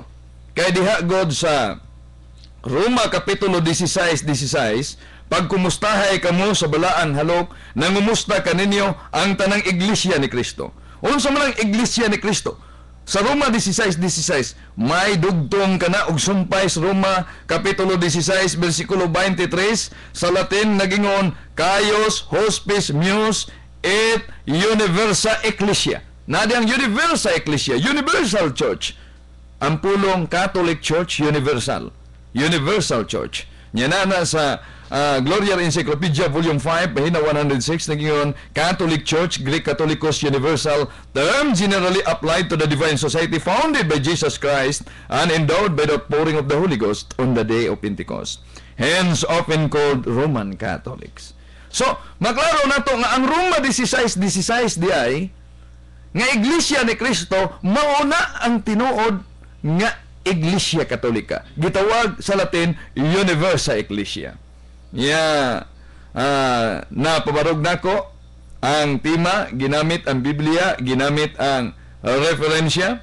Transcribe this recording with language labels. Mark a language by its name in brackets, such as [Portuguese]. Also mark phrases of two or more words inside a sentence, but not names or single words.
[Cebuano] Kay diha god sa Roma kapitulo 16:16 pagkumustahay kamo sa balaan halok nangumusta kaninyo ang tanang iglesia ni Kristo. Unsa man ang iglesia ni Kristo? Sa Roma 16:16 may dugtong kana og sumpay sa Roma kapitulo 16 bersikulo 23 sa Latin nagingon [Latin] Caius hospes meus et universa ecclesia. [Cebuano] Nadi ang [Latin] universa ecclesia, [English] universal church. [Cebuano] Ang pulong Catholic Church universal. [English] Universal church. [Cebuano] Yan na sa [English] Gloria Encyclopedia Volume 5, [Cebuano] pahina 106, nagingon, [English] Catholic Church, Greek Catholicos Universal, term generally applied to the divine society founded by Jesus Christ and endowed by the pouring of the Holy Ghost on the day of Pentecost. Hence, often called Roman Catholics. So, [Cebuano] maklaro na to nga ang Roma 16:16 di ay nga Iglesia ni Kristo mauna ang tinuod nga Iglesia Katolika. Gitawag sa Latin [Latin] Universa Ecclesia. [Cebuano] Napabarog nako ang tema, ginamit ang Biblia, ginamit ang referensya.